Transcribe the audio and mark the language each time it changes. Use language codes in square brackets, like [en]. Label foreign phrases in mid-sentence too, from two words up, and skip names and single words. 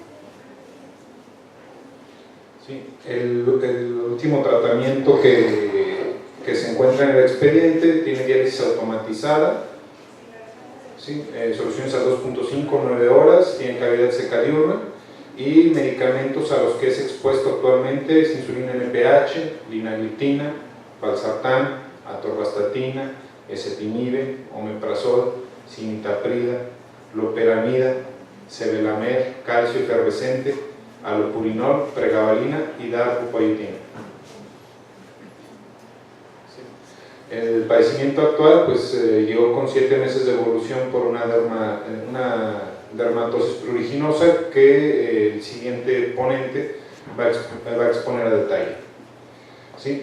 [es] Sí, el último tratamiento que se encuentra en el expediente tiene diálisis automatizada, ¿sí? Soluciones a 2.5, 9 horas, tiene cavidad seca diurna y medicamentos a los que es expuesto actualmente es insulina NPH, linagliptina, valsartán, atorvastatina, ezetimibe, omeprazol, cimetaprid, loperamida, sevelamer, calcio efervescente, alopurinol, pregabalina y darbupoietina. El padecimiento actual pues, llegó con 7 meses de evolución por una dermatosis pruriginosa que el siguiente ponente va a exponer a detalle. ¿Sí?